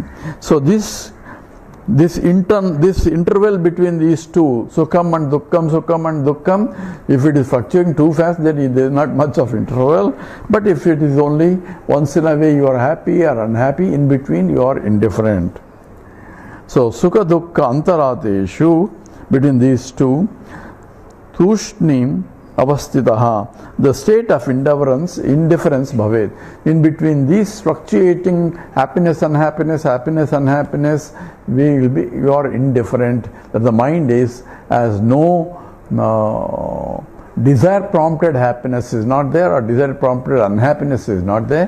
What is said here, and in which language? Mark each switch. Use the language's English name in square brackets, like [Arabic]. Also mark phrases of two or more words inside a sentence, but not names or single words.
[English] So this interval between these two, sukham and dukkam, if it is fluctuating too fast, then there is not much of interval. But if it is only once in a way you are happy or unhappy, in between you are indifferent. [Sanskrit] So sukha dukkha antarateshu, [English] between these two, [Sanskrit] tushnim avastitaha, [English] the state of indifference bhavet. In between these fluctuating happiness, unhappiness, you are indifferent, that the mind is as no desire prompted happiness is not there, or desire prompted unhappiness is not there.